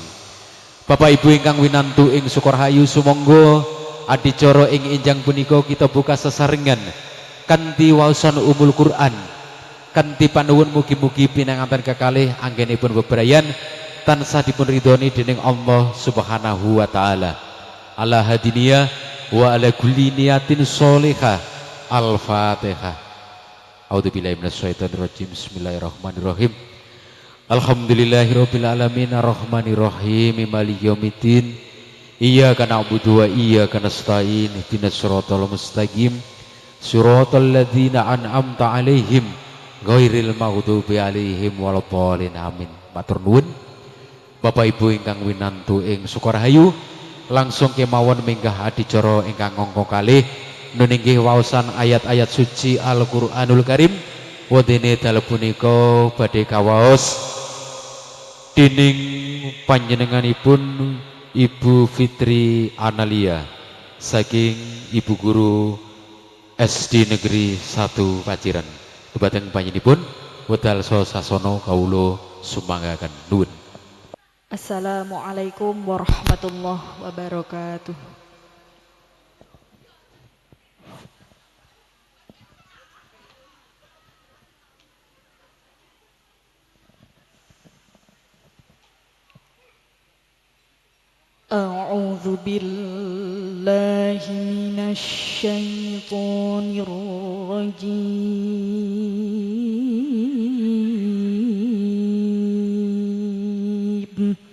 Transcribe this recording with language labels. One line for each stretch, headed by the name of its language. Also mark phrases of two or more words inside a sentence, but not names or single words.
Javanese: Bapak Ibu ingkang winantu ing Sukorahayu, sumangga adicara ing enjang punika kita buka sesarengan kanthi waosan umul Quran kanthi panuwun mugi-mugi pinanganten kekalih anggenipun bebrayan tansah dipun ridhoni dening Allah
Arabic: سبحانه وتعالى. على هذه النية وعلى كل نية صالحة. Al-Fatihah. أعوذ بالله من الشيطان الرجيم. بسم الله الرحمن الرحيم. الحمد لله رب العالمين الرحمن الرحيم مالك يوم الدين. إياك نعبد وإياك نستعين. اهدنا الصراط المستقيم. صراط الذين أنعمت عليهم غير المغضوب عليهم ولا الضالين. Amin.
Javanese: Matur nuwun Bapak Ibu ingkang winantu ing Sukorahayu, langsung kemawon minggah adicara ingkang ngangka kalih nun inggih waosan ayat-ayat suci Al-Qur'anul Karim. Wadene dalem punika badhe kawaos dening panjenenganipun Ibu Fitri Analia saking Ibu Guru SD Negeri 1 Paciran. Dumateng panjenenganipun wedal sasana kawula sumanggaken nuwun.
Arabic: السلام عليكم ورحمة الله وبركاته. أعوذ بالله من الشيطان الرجيم.